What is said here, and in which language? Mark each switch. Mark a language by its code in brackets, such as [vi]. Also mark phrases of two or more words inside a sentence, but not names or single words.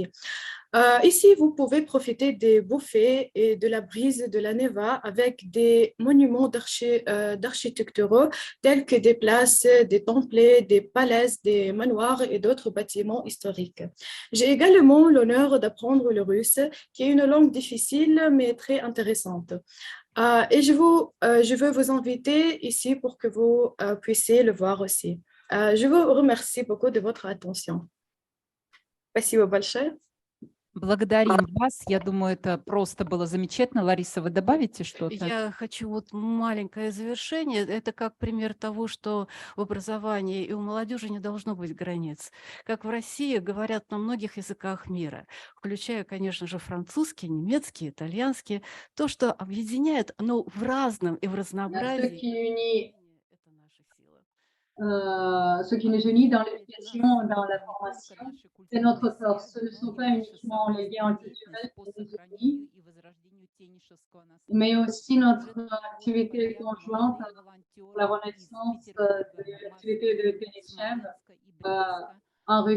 [fr] Ici, vous pouvez profiter des buffets et de la brise de la Neva avec des monuments d'architecture tels que des places, des templets, des palais, des manoirs et d'autres bâtiments historiques. J'ai également l'honneur d'apprendre le russe, qui est une langue difficile mais très intéressante. Et je veux vous inviter ici pour que vous puissiez le voir aussi. Je vous remercie beaucoup de votre attention. [ru] Спасибо большое. Благодарим вас. Я думаю, это просто было замечательно. Лариса, вы добавите что-то? Я хочу вот маленькое завершение. Это как пример того, что в образовании и у молодежи не должно быть границ. Как в России говорят на многих языках мира, включая, конечно же, французский, немецкий, итальянский. То, что объединяет, оно в разном и в разнообразии. Это наша сила. [fr] Ce qui nous unit dans l'éducation, dans la formation, c'est notre force. Ce ne sont pas uniquement les liens culturels qui nous unissent, mais aussi notre activité conjointe pour la renaissance de l'activité de Ténichev en Russie.